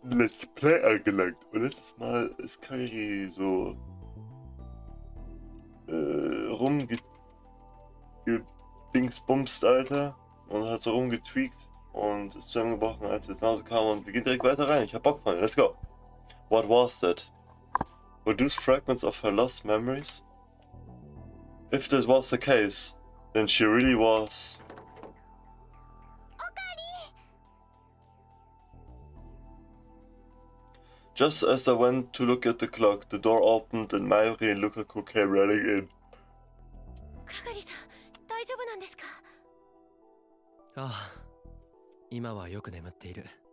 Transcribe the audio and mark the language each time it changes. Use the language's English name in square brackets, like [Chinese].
[German] Let's Play angelangt. Und letztes Mal ist KAGARI so rumgedingsbumst, Alter. Und hat so rumgetweakt und ist zusammengebrochen, als er jetzt nach Hause kam. Und wir gehen direkt weiter rein. Ich hab Bock, Freunde. [English] Let's go. What was that? Were those fragments of her lost memories? If this was the case, then she really was. Just as I went to look at the clock, the door opened and Mayuri and Lukaku came running in. [Japanese] KAGARI-さん、大丈夫なんですか？ああ、今はよく眠っている。